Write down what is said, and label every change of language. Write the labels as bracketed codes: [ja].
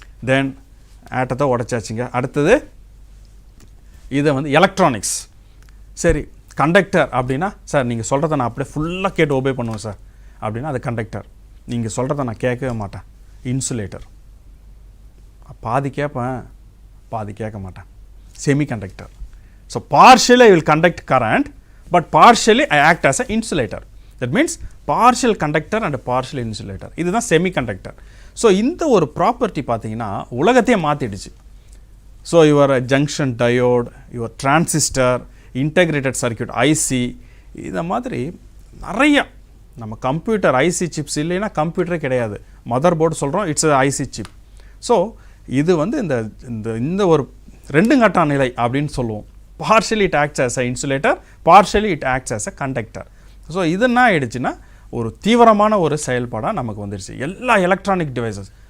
[ta] தென் ஆட்டத்தை உடைச்சாச்சுங்க. அடுத்தது இதை வந்து எலக்ட்ரானிக்ஸ். சரி, கண்டக்டர் அப்படின்னா சார் நீங்கள் சொல்கிறத நான் அப்படியே ஃபுல்லாக கேட்டு ஒபே பண்ணுவேன் சார் அப்படின்னா அது கண்டக்டர். நீங்கள் சொல்கிறத நான் கேட்கவே மாட்டேன். இன்சுலேட்டர் பாதி கேட்பேன், பாதி கேட்க மாட்டேன். Semiconductor. So [en] partially I will conduct current, but partially I act as an insulator. That means partial conductor and partial insulator. [ta] இதுதான் செமிகண்டக்டர். ஸோ இந்த ஒரு ப்ராப்பர்ட்டி பார்த்தீங்கன்னா உலகத்தையே மாற்றிடுச்சு. So your junction diode, your transistor, integrated circuit IC, இந்த மாதிரி நிறைய நம்ம computer IC chips இல்லைன்னா கம்ப்யூட்டரே கிடையாது. மதர் போர்டு சொல்கிறோம், இட்ஸ் ஐசி சிப். ஸோ இது வந்து இந்த இந்த ஒரு 2 கட்ட நிலை அப்படின்னு சொல்லுவோம். [en] partially it acts as a insulator, partially it acts as a conductor. [ta] So இது என்ன ஆயிடுச்சுன்னா ஒரு தீவிரமான ஒரு செயல்பாடாக நமக்கு வந்துடுச்சு எல்லா எலக்ட்ரானிக் டிவைசஸ்.